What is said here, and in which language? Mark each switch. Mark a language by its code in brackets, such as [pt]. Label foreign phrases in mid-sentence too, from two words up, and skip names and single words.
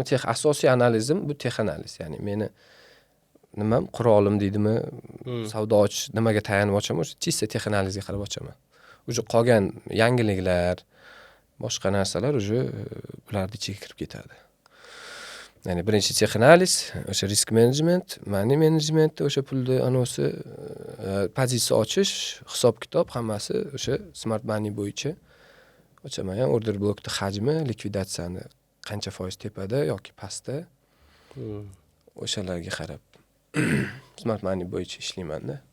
[uz] Asosiy analizim bu tex analiz. Ya'ni meni nimam qurolim deydimi, savdo ochish nimaga tayanib ochaman, o'sha chista tex analizga qarab ochaman. O'sha qolgan yangiliklar, boshqa narsalar o'sha ularning ichiga kirib ketadi. Ya'ni birinchi tex analiz, o'sha [en] risk management, money management, [uz] o'sha pulni anosi, pozitsiya ochish, hisob-kitob hammasi o'sha [en] smart money [uz] bo'yicha ochaman. Ya'ni order blokning hajmi, likvidatsiyani qancha foiz tepada yoki pastda, o'shalarga qarab [en] smart money [uz] bo'yicha ishlayman-da.